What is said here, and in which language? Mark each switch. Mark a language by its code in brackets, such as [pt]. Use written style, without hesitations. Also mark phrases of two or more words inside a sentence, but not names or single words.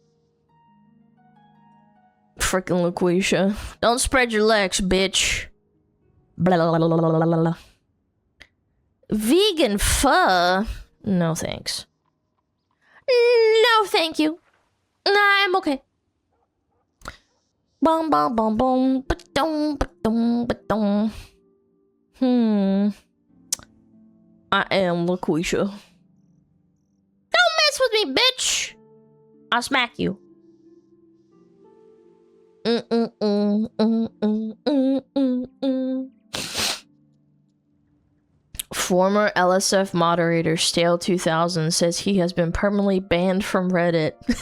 [en] Frickin' LaQuisha. Don't spread your legs, bitch. Blah, blah, blah, blah, blah, blah, blah. Vegan pho? No thanks. No thank you. I'm okay. Bum bum bum bum ba-dum ba-dum ba-dum. I am LaQuisha. Don't mess with me, bitch. I'll smack you. Former LSF moderator Stale 2000 says he has been permanently banned from Reddit.